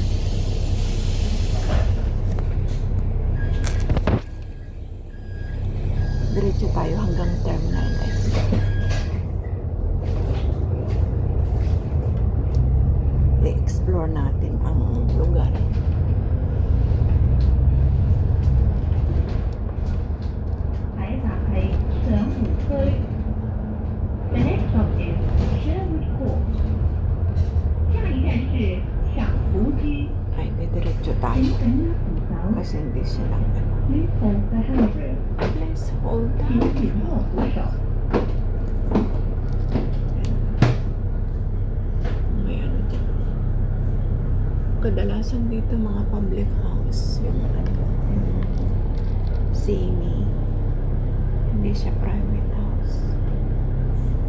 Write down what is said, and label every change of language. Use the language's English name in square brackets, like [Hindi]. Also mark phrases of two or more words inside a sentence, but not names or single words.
[Filipino] Diretso tayo hanggang terminal guys. I-explore natin ang lugar. [English] The next stop is Sherwood Court. [Chinese] 下一站是赏湖居。 [Filipino] Ay, diretso tayo. Kasi hindi silang ano. [English] Please hold the handrail. Please hold [Chinese] 请 [English] on. [Chinese] 紧握扶手。 [Filipino] May ano dyan. Kadalasan dito mga [English] public house. [Filipino] Yung ano, yung semi. Hindi siya [English] private house.